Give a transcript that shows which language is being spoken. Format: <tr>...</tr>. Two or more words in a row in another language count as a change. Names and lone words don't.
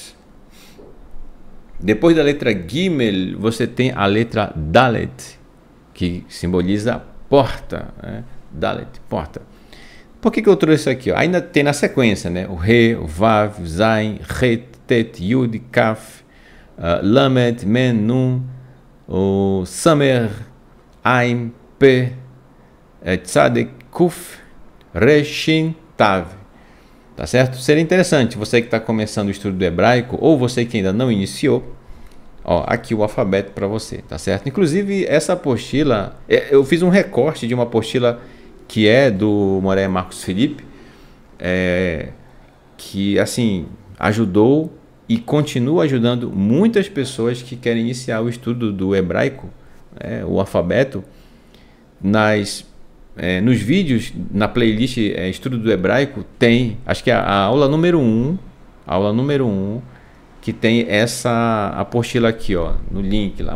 <pt>Depois da letra Gimel, você tem a letra Dalet, que simboliza porta, né? Dalet, porta. Por que eu trouxe isso aqui? Ó? Ainda tem na sequência, né? O Re, o Vav, Zain, Het, Tet, Yud, Kaf, Lamed, Men, Nun, o Samer, Aim, Pe, Tzadek, Kuf, Re, Shin, Tav. Tá certo? Seria interessante, você que está começando o estudo do hebraico, ou você que ainda não iniciou, ó, aqui o alfabeto para você, tá certo? Inclusive, essa apostila, eu fiz um recorte de uma apostila que é do Moré Marcos Felipe, que, assim, ajudou e continua ajudando muitas pessoas que querem iniciar o estudo do hebraico, o alfabeto, nos vídeos, na playlist Estudo do Hebraico, tem, acho que a aula número 1, que tem essa apostila aqui, ó, no link lá.</pt>